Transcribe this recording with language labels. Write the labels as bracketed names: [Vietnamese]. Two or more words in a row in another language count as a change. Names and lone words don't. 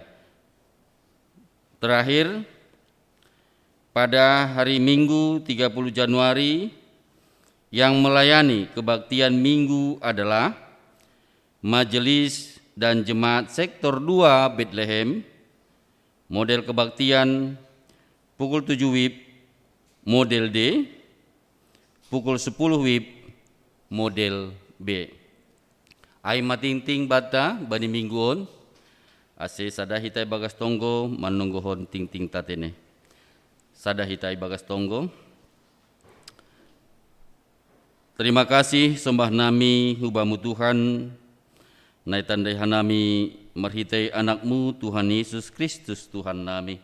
[Indonesian] Terakhir, pada hari Minggu 30 Januari yang melayani kebaktian Minggu adalah Majelis dan Jemaat Sektor 2 Bethlehem, model kebaktian pukul 7 WIB model D, pukul 10 WIB model B. [Batak Simalungun] Ai mating-ting bata bani mingguon, ase sadahitai bagas tonggo manunggohon ting-ting tatene. Sadahitai bagas tonggo. [Indonesian] Terima kasih [Batak Simalungun] sembah nami hubamu Tuhan, nai tandai hanami marhitai anakmu Tuhan Yesus Kristus Tuhan nami.